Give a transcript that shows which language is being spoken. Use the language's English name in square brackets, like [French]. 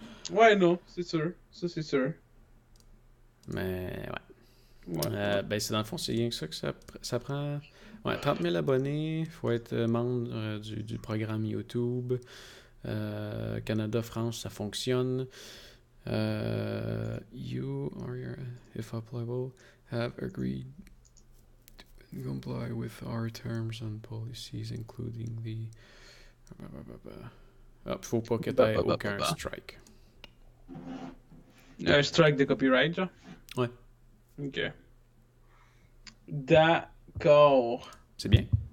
[French] Ouais, non, c'est sûr. Ça, c'est sûr. Mais ben c'est dans le fond, c'est rien que ça que ça prend. Ouais, 30 000 abonnés, il faut être membre du programme YouTube. Canada, France, ça fonctionne. [English] You or your, if applicable, have agreed to comply with our terms and policies, including the. [French] Faut pas que t'aies aucun strike. Un strike de copyright, genre? Ouais. Ok. D'accord. C'est bien.